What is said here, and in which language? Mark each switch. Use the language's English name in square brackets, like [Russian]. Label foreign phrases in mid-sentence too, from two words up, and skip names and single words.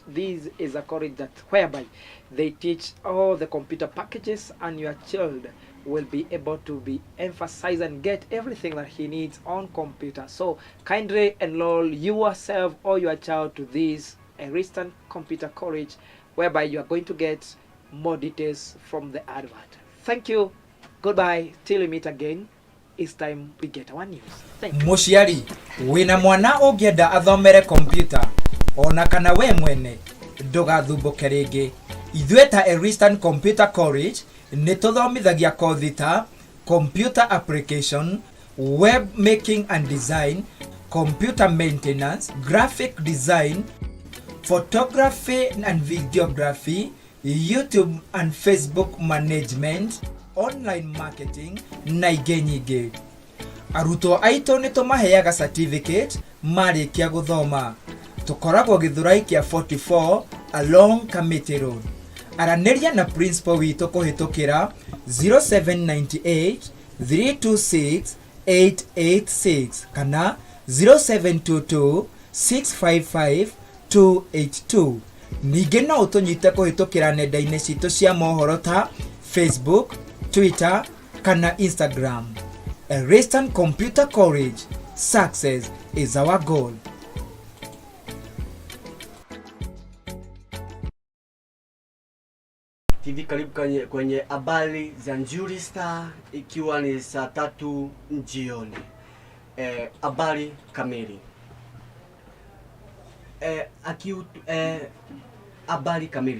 [English] This is a college that whereby they teach all the computer packages, and your child will be able to be emphasized and get everything that he needs on computer. So kindly enroll yourself or your child to this Eastern Computer College, whereby you are going to get more details from the advert. Thank you. Goodbye. Till we meet again. It's time we get our news. Thank you. [Kikuyu] Muciari, wina mwana ungienda athomere computer, ona kana we mwene ndugathumbuke ringi. Ithuĩ ta Eastern Computer College nĩ tũthomithagia kothi ta [English] computer application, web making and design, computer maintenance, graphic design, photography and videography, YouTube and Facebook management, online marketing [Kikuyu] na ingĩ nyingĩ. Arutwo aitũ nĩ tũmaheaga certificate marĩkia gũthoma. Tũkoragwo Gĩthũrai kĩa 44 along Kamiti Road. Aranĩria na principal witũ kũhĩtũkĩra 0798 326 886 kana 0722 655 282. Ningĩ no ũtũnyite kũhĩtũkĩra nenda-inĩ citũ cia mohoro ta Facebook, Twitter kana Instagram. [English] Eastern Computer College, success is our goal. [Swahili] TV karibu kwenye habari za Njuri Star, ikiwa ni saa 3 jioni. habari kamili. Habari kamili.